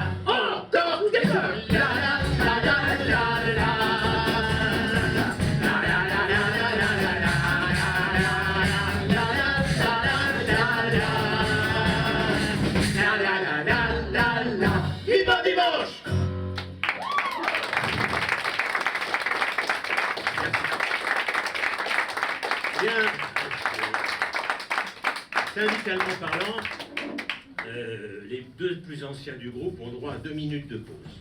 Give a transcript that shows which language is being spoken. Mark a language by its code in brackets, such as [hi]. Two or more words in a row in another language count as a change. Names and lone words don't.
[en] Encore together. La la la la la la. La la la la la la la. La la la la la. [fr] Viva dimanche. Bien. Syndicalement parlant, les deux plus anciens du groupe ont droit à 2 minutes de pause.